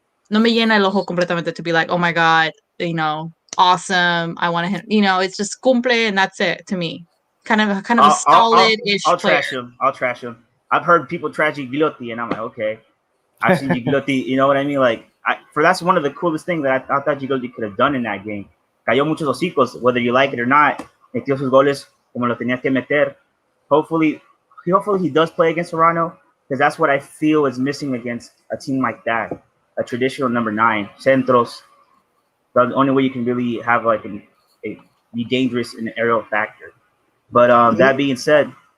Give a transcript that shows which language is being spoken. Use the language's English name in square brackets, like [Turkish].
[Spanish] No me llena el ojo completamente [English] to be like, oh my god, awesome. I want to hit. It's just cumple and that's it to me. Kind of a solid-ish player. I'll trash him. I've heard people trash Gigliotti, and I'm like, okay. I've seen Gigliotti. You know what I mean? Like, that's one of the coolest things that I thought Gigliotti could have done in that game. [Spanish] Cayó muchos hocicos, [English] whether you like it or not. [Spanish] Metió sus goles como lo tenía que meter. [English] Hopefully he does play against Toronto because that's what I feel is missing against a team like that. A traditional number 9, centros. The only way you can really have like be dangerous in the aerial factor. But that being said,